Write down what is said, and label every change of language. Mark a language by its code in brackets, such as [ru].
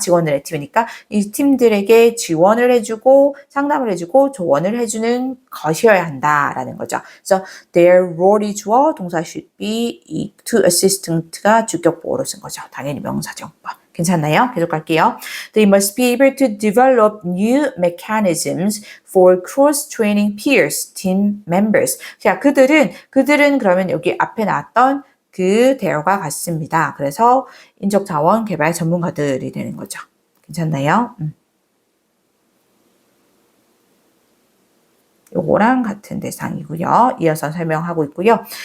[ko] 직원들의 팀이니까 이 팀들에게 지원을 해주고 상담을 해주고 조언을 해주는 것이어야 한다라는 거죠. 그래서 their role이 주어 동사 should be 이 to assistant가 주격보어로 쓴 거죠. 당연히 명사정법. 괜찮나요? 계속 갈게요. [en] They must be able to develop new mechanisms for cross-training peers, team members. [ko] 자, 그들은 그러면 여기 앞에 나왔던 그 대어가 같습니다. 그래서 인적자원 개발 전문가들이 되는 거죠. 괜찮나요? 요거랑 같은 대상이고요. 이어서 설명하고 있고요.